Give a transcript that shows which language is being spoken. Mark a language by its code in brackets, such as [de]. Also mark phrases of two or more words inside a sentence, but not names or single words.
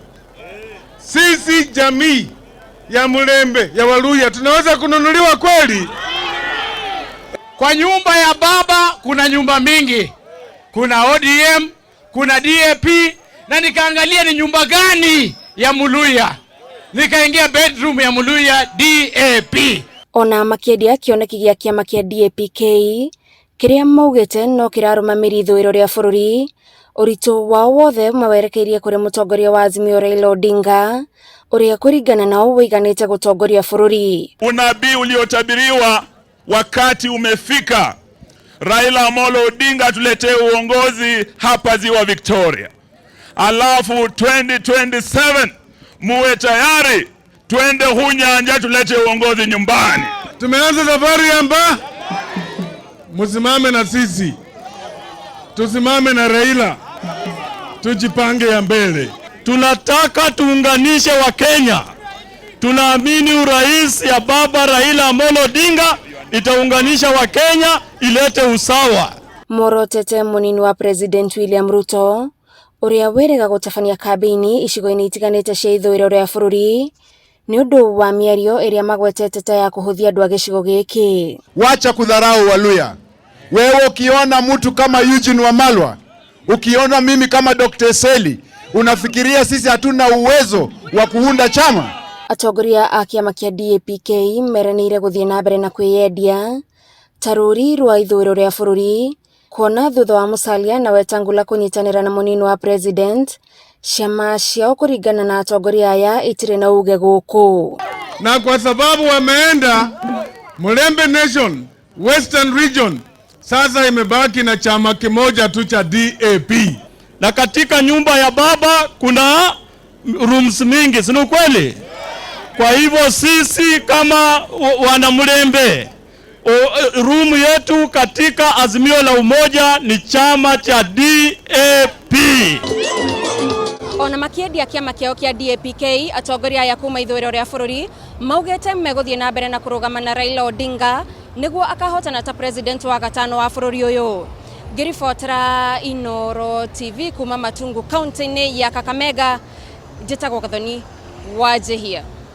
[sw] Sisi jamii ya Mulembe, ya Waluya, tunaweza kununuliwa kweli? Kwa nyumba ya baba kuna nyumba mingi. Kuna ODM, kuna DAP, na nikaangalia ni nyumba gani ya Muluya. Nikaingia bedroom ya Muluya DAP. [ki] Ona makiendia kioneki gia kiama kia DAP-K kiria maugite no kirarumamiri ithwiro ria bururi uritu wao wothe mawerekeirie kuri mutongoria wa Azimio Raila Odinga uria kuringana nao wiganite gutongoria bururi. [sw] Unabii uliotabiriwa wakati umefika. Raila Amolo Odinga tuletee uongozi hapa Ziwa Victoria. Alafu 2027 muwe tayari twende Hunyanja tulete uongozi nyumbani. Tumeanza safari amba musimame na sisi. Tusimame na Raila. Tujipange ya mbele. Tunataka tuunganishe wa Kenya. Tunaamini urais ya baba Raila Amolo Odinga itaunganisha wa Kenya, ilete usawa. [ki] Morotete munini wa President William Ruto uria werega gutafania kabini icigo-ini itiganite cia ithwiro ria bururi ni undu wa miario iria magwetete ta ya kuhuthia andu a gicigo giki. [sw] Wacha kudharau Waluya. Wewe ukiona mtu kama Eugene Wamalwa, ukiona mimi kama Dr. Seli, unafikiria sisi hatuna uwezo wa kuunda chama? [ki] Atongoria a kiama kia DAP-K meranire guthie na mbere na kwiyendia taruri rwa ithwiro ria bururi kuona thutha wa Musalia na Wetangula kunyitanira na munini wa president ciama ciao kuringana na atongoria aya itire na uge guku. [sw] Na kwa sababu wameenda Mulembe Nation, Western Region, sasa imebaki na chama kimoja tu cha DAP. Na katika nyumba ya baba kuna rooms mingi, si kweli? Kwa hivyo sisi kama wana Mulembe, room yetu katika Azimio la Umoja ni chama cha DAP. [ki] Ona makiedia kiama kiao kia DAP-K atongoria ya kuma ithwiro ria bururi maugete meguthie na mbere na kurugama na Raila Odinga niguo akahotana ta president wa gatano wa bururi uyu. Ngiribotera Inooro TV kuma Matungu, kaunti-ini ya Kakamega, njitagwo Gathoni Wajehia.